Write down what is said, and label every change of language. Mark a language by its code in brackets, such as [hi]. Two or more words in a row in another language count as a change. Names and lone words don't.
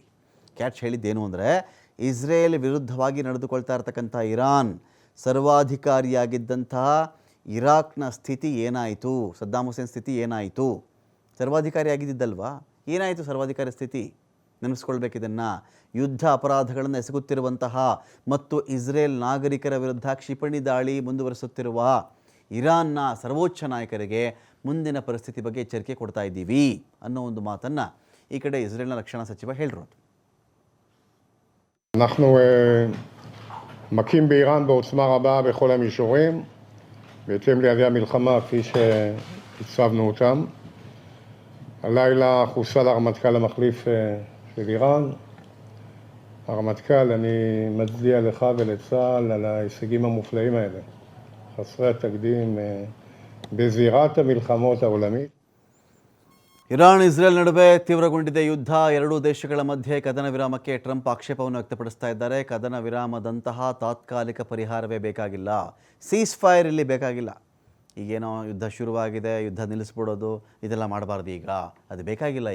[kn] ಕ್ವಾಟ್ಜ್ ಹೇಳಿದ್ದೇನು ಅಂದರೆ, ಇಸ್ರೇಲ್ ವಿರುದ್ಧವಾಗಿ ನಡೆದುಕೊಳ್ತಾ ಇರತಕ್ಕಂಥ ಇರಾನ್ ಸರ್ವಾಧಿಕಾರಿಯಾಗಿದ್ದಂತಹ ಇರಾಕ್ನ ಸ್ಥಿತಿ ಏನಾಯಿತು, ಸದ್ದಾಂ ಹುಸೇನ್ ಸ್ಥಿತಿ ಏನಾಯಿತು, ಸರ್ವಾಧಿಕಾರಿಯಾಗಿದ್ದಲ್ವಾ, ಏನಾಯಿತು ಸರ್ವಾಧಿಕಾರಿ ಸ್ಥಿತಿ ನೆನೆಸ್ಕೊಳ್ಬೇಕಿದನ್ನು. ಯುದ್ಧ ಅಪರಾಧಗಳನ್ನು ಎಸಗುತ್ತಿರುವಂತಹ ಮತ್ತು ಇಸ್ರೇಲ್ ನಾಗರಿಕರ ವಿರುದ್ಧ ಕ್ಷಿಪಣಿ ದಾಳಿ ಮುಂದುವರಿಸುತ್ತಿರುವ ಇರಾನ್ನ ಸರ್ವೋಚ್ಚ ನಾಯಕರಿಗೆ ಮುಂದಿನ ಪರಿಸ್ಥಿತಿ ಬಗ್ಗೆ ಎಚ್ಚರಿಕೆ ಕೊಡ್ತಾ ಇದ್ದೀವಿ ಅನ್ನೋ ಒಂದು ಮಾತನ್ನು ಈ ಕಡೆ ಇಸ್ರೇಲ್ನ ರಕ್ಷಣಾ ಸಚಿವ ಹೇಳಿರೋದು. [he] אנחנו מכים באיראן בעוצמה רבה בכל המישורים, בהתאם ליעדי המלחמה כפי שהצבנו אותם. הלילה חוסל הרמטכ"ל המחליף של איראן. הרמטכ"ל, אני מצדיע לך ולצה"ל על ההישגים המופלאים האלה, חסרי התקדים בזירת המלחמות העולמית. [kn] ಇರಾನ್ ಇಸ್ರೇಲ್ ನಡುವೆ ತೀವ್ರಗೊಂಡಿದೆ ಯುದ್ಧ. ಎರಡೂ ದೇಶಗಳ ಮಧ್ಯೆ ಕದನ ವಿರಾಮಕ್ಕೆ ಟ್ರಂಪ್ ಆಕ್ಷೇಪವನ್ನು ವ್ಯಕ್ತಪಡಿಸ್ತಾ ಇದ್ದಾರೆ. ಕದನ ವಿರಾಮದಂತಹ ತಾತ್ಕಾಲಿಕ ಪರಿಹಾರವೇ ಬೇಕಾಗಿಲ್ಲ, [en] cease fire [kn] ಇಲ್ಲಿ ಬೇಕಾಗಿಲ್ಲ. ಈಗೇನೋ ಯುದ್ಧ ಶುರುವಾಗಿದೆ, ಯುದ್ಧ ನಿಲ್ಲಿಸ್ಬಿಡೋದು ಇದೆಲ್ಲ ಮಾಡಬಾರ್ದು, ಈಗ ಅದು ಬೇಕಾಗಿಲ್ಲ.